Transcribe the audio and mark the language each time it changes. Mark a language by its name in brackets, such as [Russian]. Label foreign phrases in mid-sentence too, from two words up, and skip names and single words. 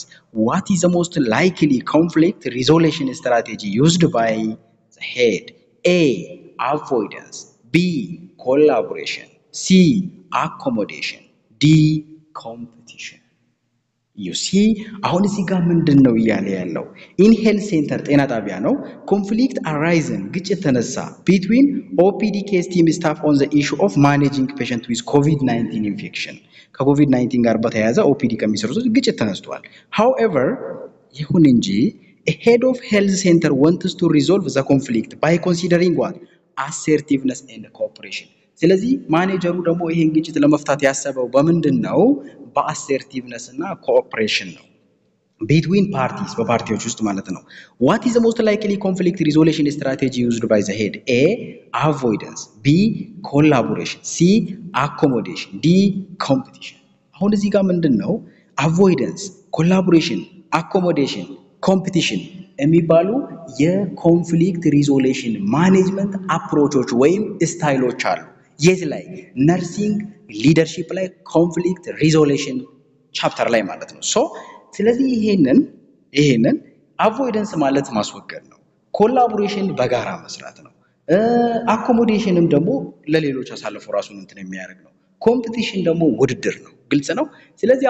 [English] What is the most likely conflict resolution strategy used by the head? A. avoidance, B. collaboration, C. accommodation, D. competition. you see [Amharic] አሁን እዚህ ጋር ምንድነው እያለ ያለው [English] in health center [Amharic] ጤና ጣቢያ ነው [English] conflict arisen [Amharic] ግጭት ተነሳ [English] between OPD case team staff on the issue of managing patient with COVID-19 infection [Amharic] ከኮቪድ-19 ጋር በተያያዘ OPD ከሚሰሩት ግጭት ተነስቷል [English] however [Amharic] ይሁን እንጂ [English] a head of health center wants to resolve the conflict by considering what assertiveness and cooperation [Amharic] ስለዚህ ማኔጀሩ ደግሞ ይሄን ግጭት ለመፍታት ያሰበው በምንድነው በአሰርቲቭነስ እና ኮኦፕሬሽን ነው [English] between parties [Amharic] በፓርቲዎች ውስጥ ማለት ነው [English] what is the most likely conflict resolution strategy used by the head a avoidance b collaboration c accommodation d [Amharic] competition አሁን እዚህ ጋር ምንድነው [English] avoidance collaboration accommodation competition [Amharic] የሚባሉ የኮንፍሊክት [English] resolution management approaches [Amharic] ወይም ስታይሎች አሉ የት ላይ [English] nursing leadership [Amharic] ላይ [English] conflict resolution chapter [Amharic] ላይ ማለት ነው ሶ ስለዚህ ይሄንን አቮይደንስ ማለት ማስወገድ ነው ኮላቦሬሽን በጋራ መስራት ነው አኮሞዴሽንም ደግሞ ለሌሎች አሳልፎ ራሱን እንትን የሚያደርግ ነው ኮምፒቲሽን ደግሞ ውድድር ነው ግልጽ ነው ስለዚህ